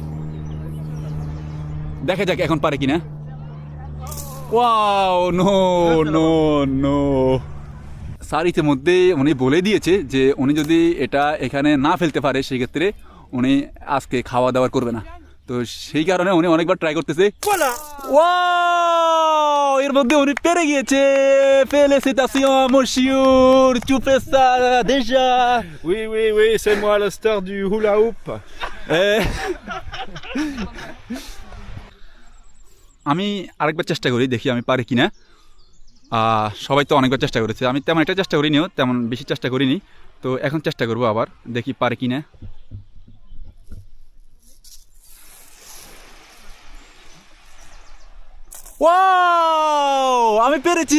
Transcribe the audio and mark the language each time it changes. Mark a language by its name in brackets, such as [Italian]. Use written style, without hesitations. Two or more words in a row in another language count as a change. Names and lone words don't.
[Bangla] দেখা যাক এখন পারে কিনা। ওয়াও, [English] no no no. [Bangla] স্যার ইতিমধ্যে উনি বলে দিয়েছে যে উনি যদি এটা এখানে না ফেলতে পারে সেক্ষেত্রে উনি আজকে খাওয়া দাওয়া করবে না। তো সেই কারণে উনি অনেকবার ট্রাই করতেছে। ওয়াও, এর মধ্যে উনি পেরে গিয়েছে। [French] Félicitations monsieur, tu fais ça déjà? Oui, oui, oui, c'est moi la star du [English] hula hoop. [Bangla] আমি আরেকবার চেষ্টা করি, দেখি আমি পারি কিনা। সবাই তো অনেকবার চেষ্টা করেছে, আমি তেমন একটা চেষ্টা করিনিও, তেমন বেশি চেষ্টা করিনি। তো এখন চেষ্টা করবো আবার, দেখি পারে কিনা। ওয়াও, আমি পেরেছি।